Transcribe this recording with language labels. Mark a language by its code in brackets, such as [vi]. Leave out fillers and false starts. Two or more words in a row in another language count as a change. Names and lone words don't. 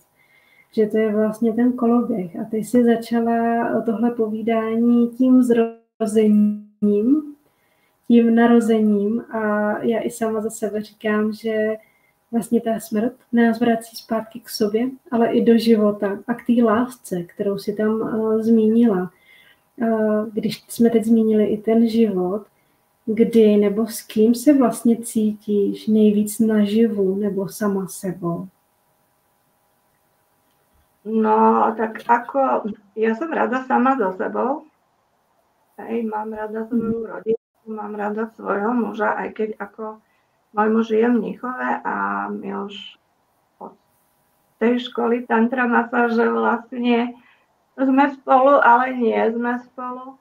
[cs] Že to je vlastně ten koloběh. A ty jsi začala o tohle povídání tím zrozením, tím narozením a já i sama za sebe říkám, že vlastně ta smrt nás vrací zpátky k sobě, ale i do života a k té lásce, kterou si tam zmínila. Když jsme teď zmínili i ten život, kdy nebo s kým se vlastně cítíš nejvíc naživu nebo sama sebou? [sk] No, tak ako, ja som rada sama so sebou. Hej, mám rada svoju rodinu, mám rada svojho muža, aj keď ako môj muž je v Mníchove a my už od tej školy tantra masáže vlastne sme spolu, ale nie sme spolu.